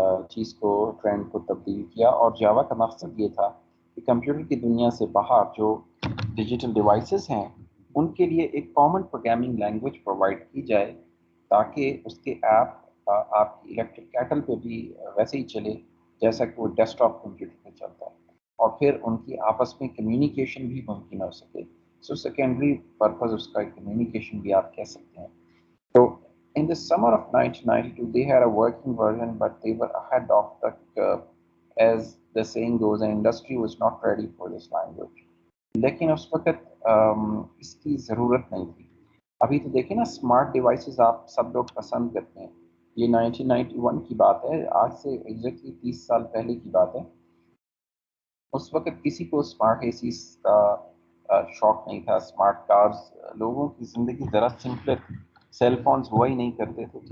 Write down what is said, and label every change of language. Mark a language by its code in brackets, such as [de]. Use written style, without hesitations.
[ur] چیز کو ٹرینڈ کو تبدیل کیا، اور جاوا کا مقصد یہ تھا کہ کمپیوٹر کی دنیا سے باہر جو ڈیجیٹل ڈیوائسز ہیں ان کے لیے ایک کامن پروگرامنگ لینگویج پرووائڈ کی جائے تاکہ اس کے ایپ آپ کی الیکٹرک کیٹل پہ بھی ویسے ہی چلے جیسا کہ وہ ڈیسک ٹاپ کمپیوٹر پہ چلتا ہے، اور پھر ان کی آپس میں کمیونیکیشن بھی ممکن ہو سکے. سو سیکنڈری پرپز اس کا کمیونیکیشن بھی آپ کہہ سکتے ہیں. [en] تو in the summer of 1992 they had a working version but they were ahead of the curve, as the saying goes, and industry was not ready for this language. [ur] لیکن اس وقت اس کی ضرورت نہیں تھی. ابھی تو دیکھیں نا اسمارٹ ڈیوائسز آپ سب لوگ پسند کرتے ہیں. یہ 1991 کی بات ہے، آج سے ایگزیکٹلی 30 سال پہلے کی بات ہے. اس وقت کسی کو اسمارٹ اے سیز کا شوق نہیں تھا، اسمارٹ کارز، لوگوں کی زندگی ذرا سمپلر، سیل فونز ہوا ہی نہیں کرتے تھے.